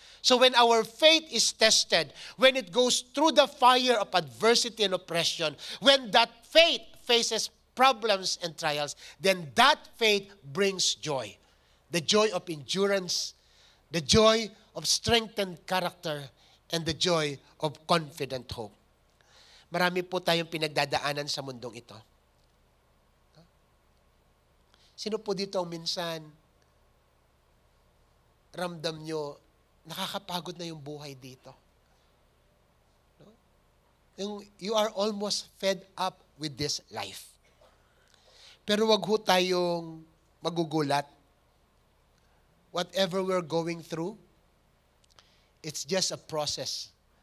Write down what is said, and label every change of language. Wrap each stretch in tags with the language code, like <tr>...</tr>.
<en>So when our faith is tested, when it goes through the fire of adversity and oppression, when that faith faces problems and trials, then that faith brings joy. The joy of endurance, the joy of strengthened character, and the joy of confident hope.</en> <tl>Marami po tayong pinagdadaanan sa mundong ito. Sino po dito ang minsan ramdam nyo, nakakapagod na yung buhay dito?</tl> <en>You are almost fed up with this life.</en> <tl>Pero wag ho tayong magugulat.</tl> <en>Whatever we're going through, it's just a process.</en>